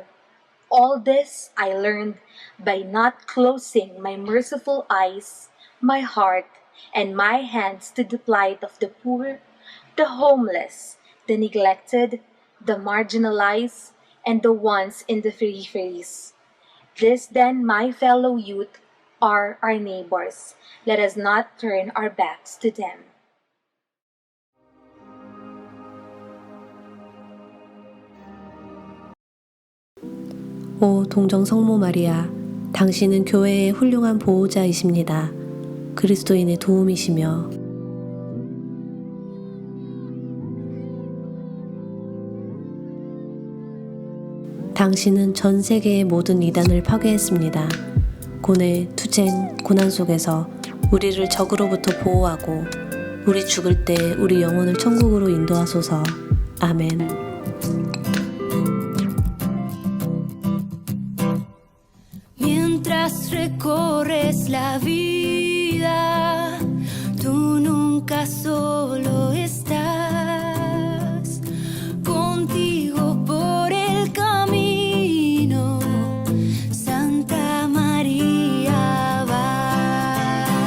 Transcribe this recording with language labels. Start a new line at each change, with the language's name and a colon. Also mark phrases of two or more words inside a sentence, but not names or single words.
English: All this I learned by not closing my merciful eyes, my heart, and my hands to the plight of the poor, the homeless, the neglected, the marginalized, and the ones in the peripheries. This then, my fellow youth, are our neighbors. Let us not turn our backs to them.
Korean: 오 동정 성모 마리아, 당신은 교회의 훌륭한 보호자이십니다. 그리스도인의 도움이시며 당신은 전 세계의 모든 이단을 파괴했습니다. 고뇌, 투쟁, 고난 속에서 우리를 적으로부터 보호하고 우리 죽을 때 우리 영혼을 천국으로 인도하소서. 아멘.
Spanish: Mientras mientras recorres la vida, tú nunca solo estás. Contigo por el camino, Santa María va.